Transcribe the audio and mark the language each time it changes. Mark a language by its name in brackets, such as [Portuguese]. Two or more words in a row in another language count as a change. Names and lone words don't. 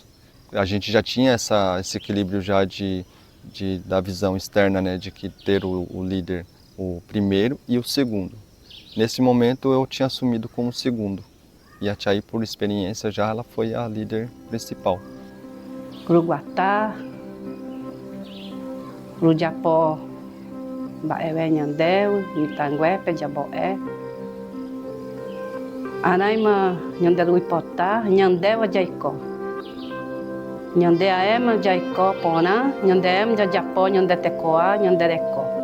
[Portuguese] A gente já tinha esse equilíbrio já da visão externa, né, de que ter o líder, o primeiro e o segundo. Nesse momento eu tinha assumido como segundo. E a Chai, por experiência já, ela foi a líder principal. [Mbyá Guaraní] Gruguatá, Rujapó, Baewe Nyandeu, Mitangue, Pejaboé. Anaima Nyanderu Ipotá, Nyandeu Jaicó. Nyandeaema Jaicó Pona, Nyandeem Jajapó, Nyandetecoa, Nyanderecó.